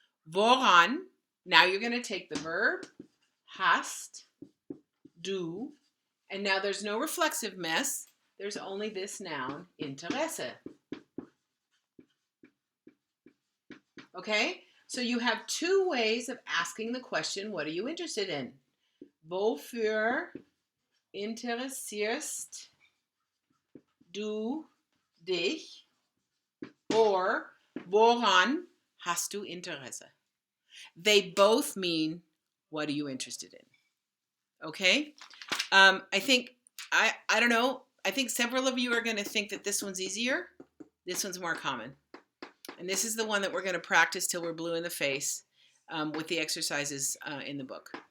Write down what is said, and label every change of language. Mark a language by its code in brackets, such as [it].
[en] Woran, now you're going to take the verb, hast, du, and now there's no reflexive mess. There's only this noun, Interesse. Okay? So you have two ways of asking the question, what are you interested in? [de] Wofür interessierst du dich? Or woran hast du Interesse? [en] They both mean, what are you interested in? Okay? I think, I don't know, I think several of you are going to think that this one's easier. This one's more common. And this is the one that we're going to practice till we're blue in the face with the exercises in the book.